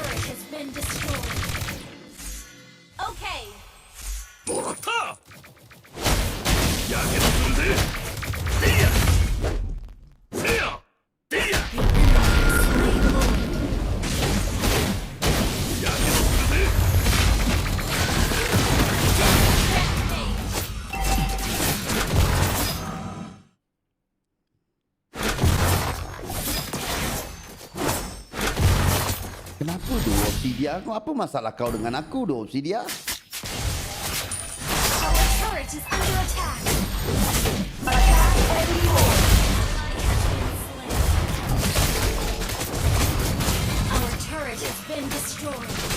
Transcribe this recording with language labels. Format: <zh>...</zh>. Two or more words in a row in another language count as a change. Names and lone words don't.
<en>has been destroyed. Okay.</en> <ja>もらったやけどするぜせいやせいやせいややけどするぜ</ja> <ms>Kenapa tu Obsidia? Apa masalah kau dengan aku tu Obsidia?</ms> <en>Our turret is under attack. Attack enemy lord. Our turret has been destroyed.</en>